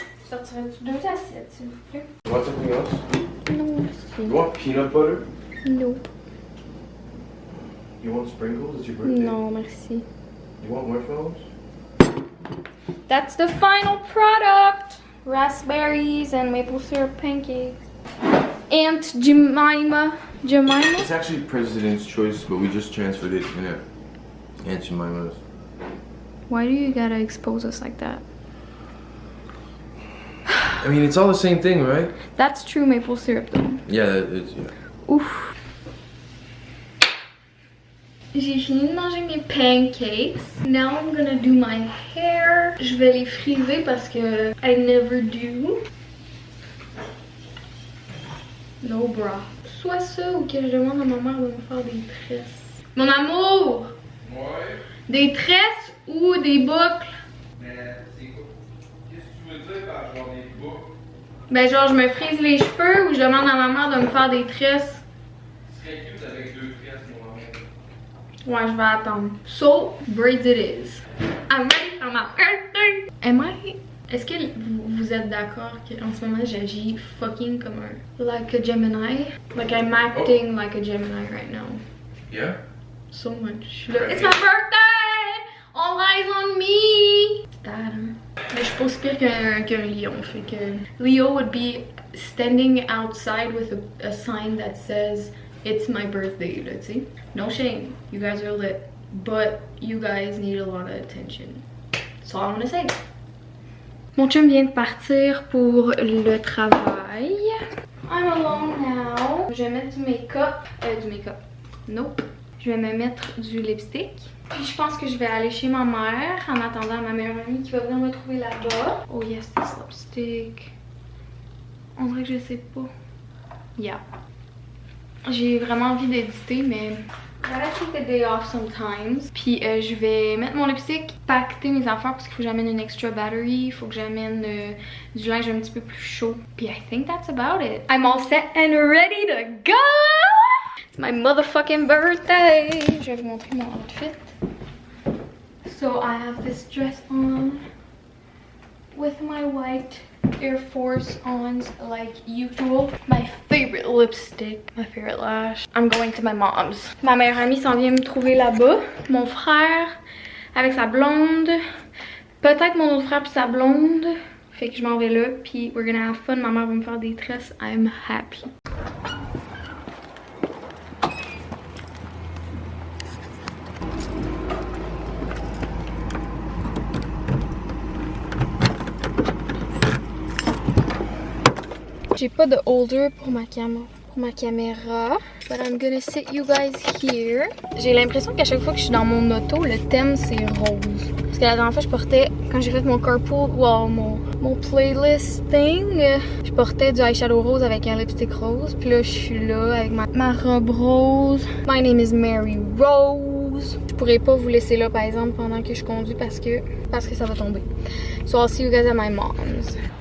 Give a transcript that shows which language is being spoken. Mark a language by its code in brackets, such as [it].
[fr] Sortirais-tu 2 assiettes, s'il vous plaît? [en] You want something else? [fr] Non, merci. [en] You want peanut butter? No. You want sprinkles? It's your birthday. [fr] Non, merci. [en] You want marshmallows? That's the final product! Raspberries and maple syrup pancakes. Aunt Jemima. Jemima? It's actually President's Choice, but we just transferred it in Aunt Jemima's. Why do you gotta expose us like that? I mean, it's all the same thing, right? That's true maple syrup though. Yeah, it's... Yeah. Ouf. [fr] J'ai fini de manger mes pancakes. [en] Now I'm gonna do my hair. [fr] Je vais les friser parce que [en] I never do. No bra. [fr] Soit ça ou que je demande à ma mère de me faire des tresses. Mon amour! Ouais. Des tresses ou des boucles? Mais c'est quoi? Qu'est-ce que tu veux dire par genre des boucles? Ben genre je me frise les cheveux ou je demande à ma mère de me faire des tresses. Ce serait cute avec 2 tresses, mon amour. Ouais, je vais attendre. [en] So, braids it is. I'm ready for my birthday. [fr] Est-ce que vous êtes d'accord qu'en ce moment j'agis fucking comme un [en] like a Gemini? Like I'm acting like a Gemini right now. Yeah? So much. It's my birthday! All eyes on me! Dad, hein? [fr] Mais je suis pas aussi pire qu'un lion. Fait que [en] Leo would be standing outside with a sign that says it's my birthday, [fr] là, tu sais. [en] No shame. You guys are lit. But you guys need a lot of attention. That's all I want to say. [fr] Mon chum vient de partir pour le travail. [en] I'm alone now. [fr] Je vais mettre du make-up. [en] Nope. [fr] Je vais me mettre du lipstick. Puis je pense que je vais aller chez ma mère en attendant ma meilleure amie qui va venir me trouver là-bas. [en] Oh yes, this lipstick. [fr] On dirait que je sais pas. [en] Yeah. [fr] J'ai vraiment envie d'éditer, mais [en] I gotta take a day off sometimes. [fr] Puis je vais mettre mon lipstick, pacter mes affaires parce qu'il faut que j'amène une extra battery, il faut que j'amène du linge un petit peu plus chaud. Puis [en] I think that's about it. I'm all set and ready to go! It's my motherfucking birthday! [fr] Je vais vous montrer mon outfit. [en] So I have this dress on with my white Air Force ons like usual. My favorite lipstick, my favorite lash. I'm going to my mom's. [fr] Ma meilleure amie s'en vient me trouver là-bas. Mon frère avec sa blonde. Peut-être mon autre frère puis sa blonde. Fait que je m'en vais là. Puis [en] we're gonna have fun. [fr] Ma mère va me faire des tresses. [en] I'm happy. [fr] J'ai pas de holder pour ma caméra, [en] but I'm gonna sit you guys here. [fr] J'ai l'impression qu'à chaque fois que je suis dans mon auto, le thème c'est rose. Parce que la dernière fois je portais, quand j'ai fait mon carpool, wow, mon playlist thing, je portais du eyeshadow rose avec un lipstick rose. Puis là je suis là avec ma robe rose. [en] My name is Mary Rose. [fr] Je pourrais pas vous laisser là par exemple pendant que je conduis parce que ça va tomber. [en] So I'll see you guys at my mom's.